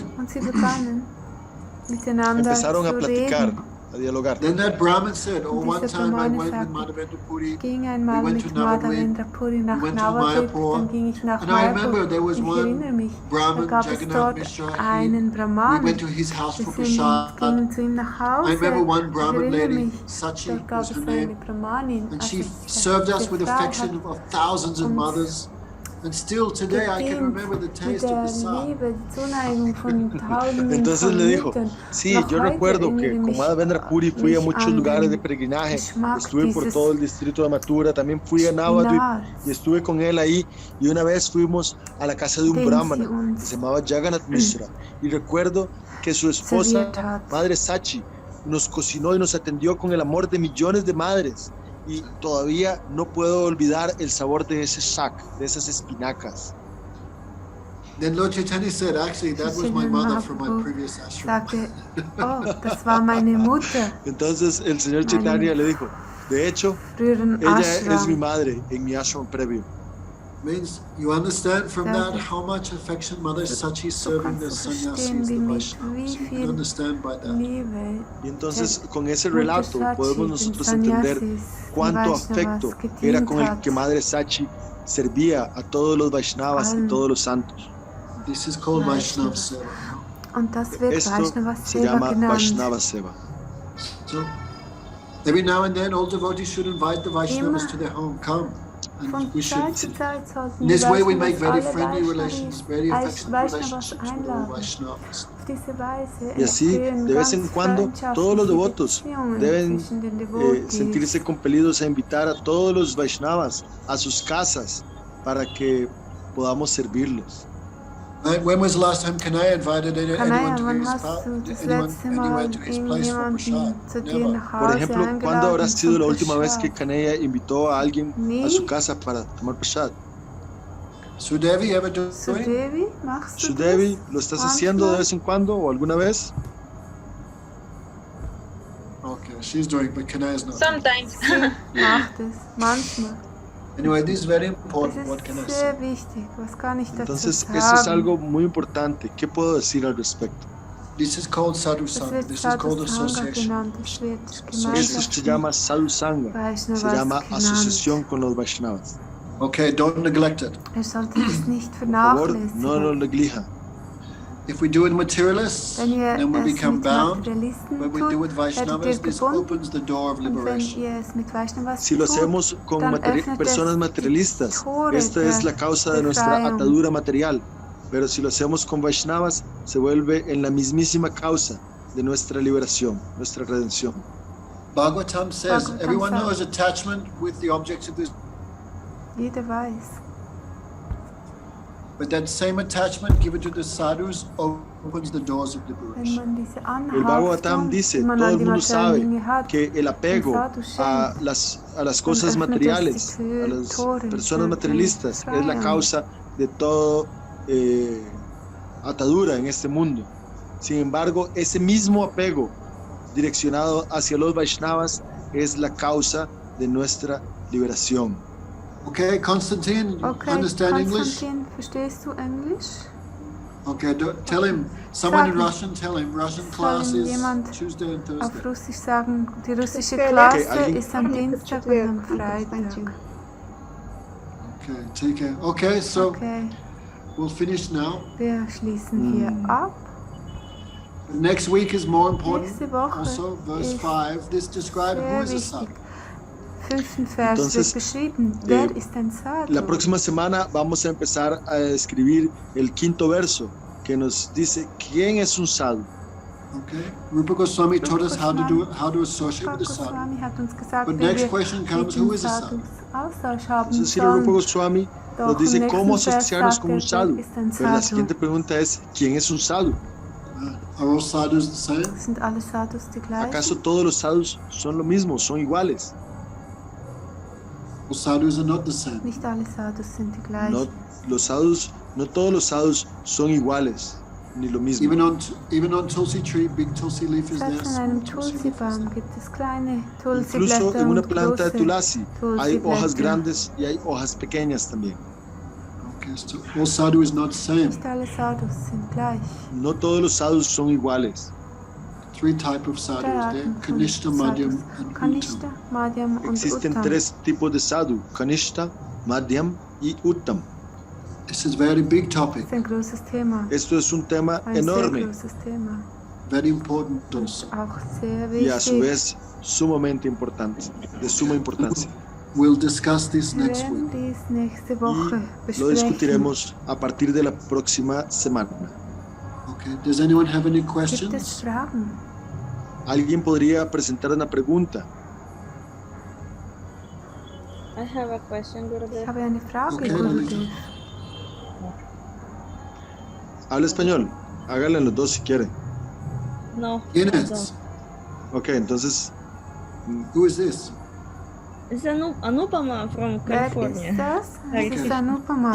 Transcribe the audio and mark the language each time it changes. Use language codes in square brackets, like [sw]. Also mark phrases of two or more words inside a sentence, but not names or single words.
[de] Und sie begannen miteinander [es] Empezaron a [de] zu [es] platicar, [de] reden. [es] a dialogar. [en] Then that Brahmin said, "Oh, [de] Und [en] one [de] dieser [en] time I [de] Brahmane [en] went with [de] sagte, [en] Madhavendra Puri. [de] Ich ging [en] We [de] einmal [en] went to [de] mit [en] Navadvip. [de] Madhavendra Puri nach [en] We went to Navadvip, Mayapur. [de] dann ging ich nach [en] And I remember [de] Mayapur. [en] there was [de] Ich [en] one [de] erinnere mich, da [en] Brahmin, [de] gab es [en] Jagannath [de] dort [en] Mishra. [de] einen [en] We [de] Brahmanen. [en] went to his house [de] Wir [en] for [de] sind [en] prasad. [de] gingen zu ihm nach [en] I [de] Hause. [en] remember one [de] Ich [en] Brahmin [de] erinnere [en] lady, [de] mich, [en] Sachi [de] dort gab [en] was [de] es [en] her [de] eine [en] name, [de] Brahmanin. [en] and [de] Also [en] she [de] diese [en] served us with [de] Frau hat [en] affection of thousands of [de] uns [en] mothers. And still today I can [de] gedient [en] remember the [de] mit [en] taste of [de] der [en] the sad. [de] Liebe, die Zuneigung von Tausenden [es] Entonces [de] von [es] le dijo, [de] Müttern. [es] sí, [de] Noch [es] yo [de] heute [es] recuerdo que [de] erinnere [es] con [de] mich, [es] Madhavendra Puri fui a [de] mich [es] muchos [de] an [es] lugares de [de] den [es] peregrinaje, [de] Geschmack [es] estuve por [de] dieses [es] todo el distrito de Mathura, también fui a Navadvip [de] Spinats, [es] y estuve con él ahí, y una vez fuimos a la casa de un [de] den sie [es] brahmana que [de] uns [es] se llamaba Jagannath Mishra, y recuerdo que su esposa, [de] serviert hat. [es] Madre Sachi, nos cocinó y nos atendió con el amor de millones de madres, y todavía no puedo olvidar el sabor de ese shak, de esas espinacas. [en] Then Lord Chaitanya said, actually, that was my [de] Chaitanya [en] mother from my [de] Mahaprabhu [en] previous ashram. [de] sagte, oh, das war meine Mutter, [es] Entonces el señor Chaitanya le dijo, de hecho, [de] früheren [es] ella es mi [de] Ashram. [es] madre en mi ashram previo. [en] Means you understand from that [de] Danke. [en] how much affection Mother Sachi is [de] So [en] serving the [de] kannst du [en] sannyasis, [de] verstehen, [en] the [de] wie [en] Vaishnavas. You can [de] viel [en] understand by that. [de] Liebe [es] Y entonces con ese [de] Mutter [es] relato [de] Sachi [es] podemos [de] den [es] nosotros entender [de] Sannyasis, [es] cuánto [de] den [es] afecto [de] Vaishnavas [es] era [de] gedient [es] con el [de] hat. [es] que Madre Sachi servía a todos los Vaishnavas y [de] Allen. [es] todos los santos. [en] This is called Vaishnava [de] Vaishnava. [en] Seva. [de] Und das wird [es] Esto [de] Vaishnava [es] se [de] Seva [es] llama [de] genannt. [es] Vaishnava Seva. [en] So every now and then, all devotees should invite the Vaishnavas [de] Immer. [en] to their home. Come, [de] Von [en] and we should. [de] Zeit zu Zeit sollten [en] In [de] die [en] this way, we make [de] Vaishnavas [en] very [de] alle [en] friendly relations, very [de] Vaishnavas [en] affectionate [de] Vaishnavas [en] relationships with all [de] einladen. [en] Vaishnavas. [de] Auf diese Weise [es] Y así, [de] entstehen [es] de vez en [de] ganz [es] cuando, todos los [de] freundschaftliche [es] devotos [de] Beziehungen [es] deben [de] zwischen den Devotees. [es] sentirse compelidos a invitar a todos los Vaishnavas a sus casas para que podamos servirlos. [en] Right? When was the last time Kanaya invited anyone [de] Kanaya, [en] to [de] wann [en] his [de] hast [en] pa- [de] du das [en] anyone [de] letzte [en] anywhere [de] Mal [en] to his place for [de] irgendjemanden [en] prasad? [de] zu dir [en] Never. [de] nach [es] Por [de] Hause [es] ejemplo, ¿cuándo [de] eingeladen [es] habrá sido [de] zum [es] la última vez que [de] Prasad? [es] Kanaya invitó a alguien a [de] Nie. [es] su casa para tomar prasad? [en] Sudevi ever do it? [de] Sudevi, machst du [es] Sudevi, [de] das? [es] ¿lo estás [de] Manchmal? [es] haciendo de vez en cuando o alguna vez? [en] Okay, she's doing, but Kanaya is not. Sometimes. [de] Sie macht es, manchmal. [en] Anyway, this is very [de] Es [en] important. What can I [de] ist [en] say? [de] sehr wichtig. Was kann ich dazu [es] Entonces, [de] sagen? [es] esto es algo muy importante. ¿Qué puedo decir al respecto? [en] This is called sadhu [de] Es [en] sangha. [de] wird [en] This is called [de] Sadhu Sangha [en] association. [de] genannt. Es wird [es] Esto [de] Gemeinschaft [es] se llama Sadhu Sangha, se [de] Vaishnavas [es] llama [de] genannt. [es] asociación con los Vaishnavas. [en] Okay, don't neglect it. [de] Er sollte es nicht [es] Por favor, no lo [de] vernachlässigen. [es] neglija. [en] If we do it materialists, [de] Wenn ihr [en] then we [de] es [en] become [de] mit [en] bound. [de] Materialisten [en] When we do it [de] tut, werdet [en] Vaishnavas, [de] ihr [en] this [de] gebunden. [en] opens the door of [de] Und wenn [en] liberation. [de] ihr es mit Vaishnavas [es] Si lo [de] tut, [es] hacemos con [de] dann öffnet [es] personas [de] es [es] materialistas, [de] Tore [es] esta es la causa de nuestra [de] Befreiung. [es] atadura material. Pero si lo hacemos con Vaishnavas, se vuelve en la mismísima causa de nuestra liberación, nuestra redención. [en] Bhagavatam says, Bhagavatam everyone says- knows attachment with the objects of this, [de] jeder weiß. [en] but that same attachment given to the sadhus opens the doors of [de] Wenn [en] liberation. [de] man diese [es] El Bhagavatam [de] Anhaftung, [es] dice, [de] die man [es] todo [de] an [es] el [de] die [es] mundo [de] materiellen [es] sabe [de] Dinge hat, [es] que el apego [de] Sadhu [es] a [de] schenkt, [es] las cosas [de] öffnet es [es] materiales, [de] die [es] a las [de] Tore [es] personas [de] für [es] materialistas, es la [de] Befreiung. [es] causa de todo atadura en este mundo. Sin embargo, ese mismo apego direccionado hacia los Vaishnavas es la causa de nuestra liberación. [en] Okay, Konstantin, you [de] Okay, [en] understand English? [de] Konstantin, verstehst du Englisch? [en] Okay, tell him, someone in [de] Sag ihm. [en] Russian, tell him, Russian [de] Soll [en] class [de] ihm [en] is [de] jemand [en] Tuesday and [de] Auf [en] Thursday. [de] Russisch sagen, die russische [es] Okay, [de] Klasse [es] alguien- [de] ist am Dienstag und am Freitag. [en] Okay, take care. Okay, so [de] Okay, [en] we'll finish now. [de] wir schließen hier ab. [en] Next week is more important. [de] Nächste Woche [en] Also, verse [de] ist [en] 5. This describes who [de] sehr [en] is a son. [de] wichtig. 5. Vers [es] Entonces, [de] wird beschrieben, wer ist ein Sadu? [es] La próxima semana vamos a empezar a escribir el 5º verso que nos dice quién es un sadhu. [en] Okay, Rupa Goswami taught us how to associate with the sadhu. [de] Goswami hat uns gesagt, [en] But [de] wie [en] next [de] wir [en] question [de] mit [en] comes, [de] den [en] who is a sadhu? [de] Sadhus Austausch haben [es] Entonces, Srila Rupa [de] sollen. [es] Goswami [de] Doch [es] nos dice [de] im [es] cómo [de] nächsten Vers [es] asociarnos [de] sagt [es] con un sadhu. [de] wer ist ein [es] Pero la [de] Sadhu? [es] siguiente pregunta es, ¿quién es un sadhu? [en] Are all sadhus the same? [de] Sind alle Sadhus die gleichen? [es] ¿Acaso todos los sadhus son lo mismo, son iguales? [en] All sadhus are not the same. [de] Nicht alle Sadhus sind die gleichen. [es] No todos los sadhus son iguales, ni lo mismo. [en] Even on Tulsi tree, big Tulsi leaf is there. [de] Selbst an einem [en] Small Tulsi leaf is [de] Tulsi-Baum [en] there. [de] gibt es kleine [es] Incluso [de] Tulsi-Blätter [es] en una [de] und [es] planta de [de] große [es] tulasi hay hojas [de] Tulsi-Blätter. [es] grandes y hay hojas pequeñas también. [en] Okay, so all sadhu is not the same. [de] Nicht alle Sadhus sind gleich. [es] No todos los sadhus son iguales. [en] 3 types of sadhus [de] Drei [en] there: [de] Arten von [en] Kanishta, Madhyam, [de] Sadhus. [en] and Uttam. [de] Kanishta, Madhyam und [es] Existen [de] Uttam. [es] 3 tipos de sadhu, Kanishta, Madhyam y Uttam. [en] This is a very big topic, [de] Das ist ein großes Thema. [es] Esto es un tema [de] Ein sehr [es] enorme [de] großes Thema. [en] very important also. [de] Auch sehr [es] y a su [de] wichtig. [es] vez sumamente importante, de suma importancia. [en] We'll discuss this [de] Wir [en] next [de] werden [en] week. [de] dies nächste Woche [es] Y lo [de] besprechen. [es] discutiremos a partir de la próxima semana. [en] Okay. Does anyone have any [de] Gibt es [en] questions? [de] Fragen? [es] ¿Alguien podría presentar una pregunta? [en] I have a question, [de] Ich [en] Gurudev. [de] habe eine Frage, Okay, Gurudev. [es] Habla español, háganlo en los dos si quieren. [en] No, [es] ¿Quién [en] I [es] es? [en] don't. [es] Ok, entonces, [en] Who is this? It's Anupama from [de] Wer [en] California. [de] ist das? Das [en] Okay. [de] ist Anupama